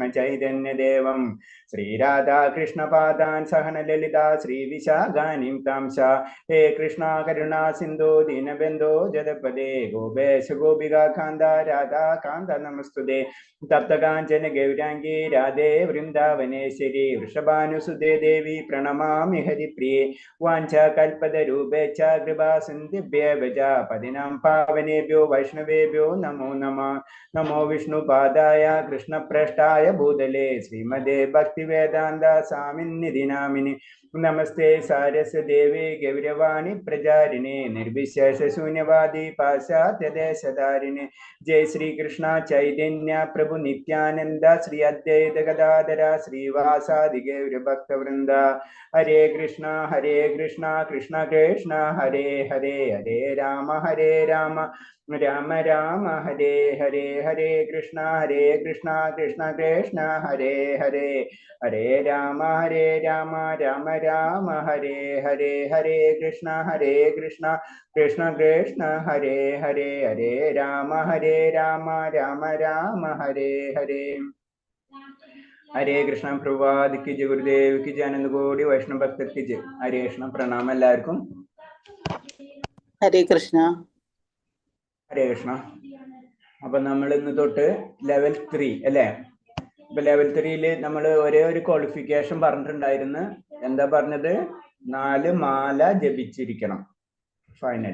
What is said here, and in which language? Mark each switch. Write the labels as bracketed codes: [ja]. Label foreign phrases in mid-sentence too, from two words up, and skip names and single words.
[sa] ചൈതന്യദേവം ശ്രീരാധാകൃഷ്ണപാദാൻ സഹന ലളിതാ ശ്രീവിശാഖാനിം താംശ ഹേ കൃഷ്ണ കരുണാ സിന്ധു ദീനബന്ധോ ജഗപദേ ഗോപേശ ഗോപികാ കാന്ത രാധാ കാന്ത നമസ്തുതേ തപ്തകാഞ്ചന ഗൗരാംഗീ രാധേ വൃന്ദാവനേശ്വരി വൃഷഭാനുസുതേ ദേവി പ്രണമാമി ഹരിപ്രിയേ വാഞ്ചാകൽപതരൂപേ ച കൃപാ സിന്ധിഭ്യേവ ച പതിനാം പാവനേഭ്യോ വൈഷ്ണവേഭ്യോ നമോ നമഃ. നമോ വിഷ്ണുപാദായ കൃഷ്ണപ്രഷ്ടായ ഭൂതലേ ശ്രീമദേ ഭക്തിവേദാന്ത സ്വാമിന്നിധി നാമിനി നമസ്തേ സാരസ്വദേവേ ഗൗരവാണി പ്രചാരിണേ നിർവിശേഷ ശൂന്യവാദി പാശ്ചാത്യദേശധാരിണേ. जय श्री कृष्ण चैतन्य प्रभु नित्यानंद श्री अद्वैत गदाधर श्रीवासादि गौर भक्त वृंद. हरे कृष्णा कृष्ण कृष्ण हरे हरे हरे राम राम राम हरे हरे. हरे कृष्णा कृष्ण कृष्ण हरे हरे हरे राम राम राम हरे हरे. हरे कृष्णा कृष्ण कृष्ण हरे हरे हरे राम राम हरे हरे. [hi] हरे कृष्ण प्रभात की जय, गुरुदेव की जय, आनंद कोटि वैष्णव भक्त की जय. [sa] हरे कृष्ण [ml] പ്രണാമം എല്ലാവർക്കും. [sa] ഹരേ കൃഷ്ണ. ഹരേ കൃഷ്ണ. [ml] അപ്പൊ നമ്മൾ ഇന്ന് തൊട്ട് ലെവൽ 3 അല്ലേ? ഇപ്പൊ ലെവൽ 3 നമ്മൾ ഒരേ ഒരു ക്വാളിഫിക്കേഷൻ പറഞ്ഞിട്ടുണ്ടായിരുന്നു. എന്താ പറഞ്ഞത്? 4 മാല ജപിച്ചിരിക്കണം. ഫൈനൽ.